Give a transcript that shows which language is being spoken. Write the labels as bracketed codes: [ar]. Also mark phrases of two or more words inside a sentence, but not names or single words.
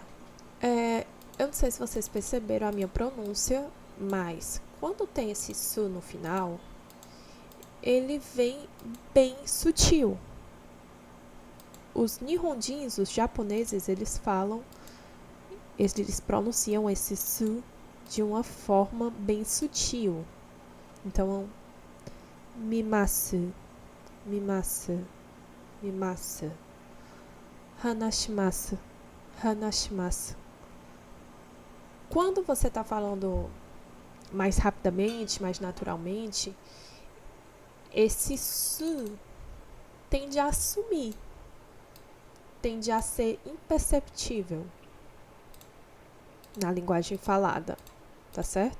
[pt] Eu não sei se vocês perceberam a minha pronúncia, mas quando tem esse su no final, ele vem bem sutil. Os nihonjins, os japoneses, eles pronunciam esse su de uma forma bem sutil. Então, [ja] 見ます、見ます、見ます、話します、話します. [pt] Quando você está falando mais rapidamente, mais naturalmente, esse su tende a sumir, tende a ser imperceptível na linguagem falada, tá certo?